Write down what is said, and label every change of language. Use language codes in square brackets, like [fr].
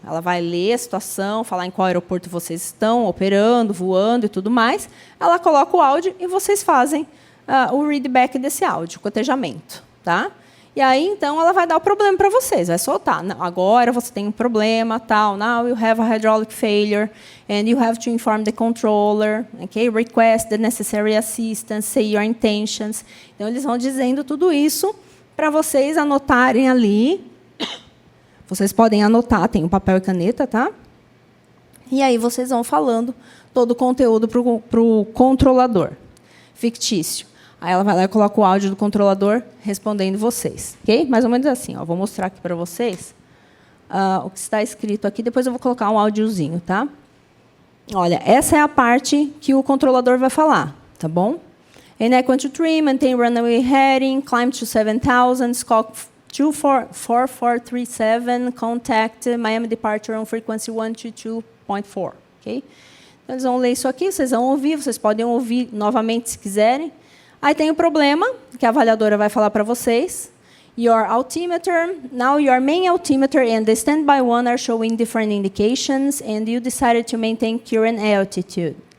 [pt] Ela vai ler a situação, falar em qual aeroporto vocês estão operando, voando e tudo mais. Ela coloca o áudio e vocês fazem o readback desse áudio, o cotejamento. Tá? E aí, então, ela vai dar o problema para vocês, vai soltar. Não, agora você tem um problema, tal. [en] Now you have a hydraulic failure, and you have to inform the controller, okay? Request the necessary assistance, say your intentions. [pt] Então, eles vão dizendo tudo isso para vocês anotarem ali. Vocês podem anotar, tem um papel e caneta, tá? E aí vocês vão falando todo o conteúdo para o controlador fictício. Aí ela vai lá e coloca o áudio do controlador respondendo vocês. Ok? Mais ou menos assim. Ó. Vou mostrar aqui para vocês o que está escrito aqui. Depois eu vou colocar um áudiozinho, tá? Olha, essa é a parte que o controlador vai falar, tá bom? [en] Enact 1, 2, 3, maintain runway heading, climb to 7,000, squawk 4437, contact Miami departure on frequency 122.4. Ok? [pt] Então, eles vão ler isso aqui, vocês vão ouvir, vocês podem ouvir novamente se quiserem. Aí tem o problema, que a avaliadora vai falar para vocês. [en] Your altimeter, now your main altimeter and the standby one are showing different indications, and you decided to maintain current altitude.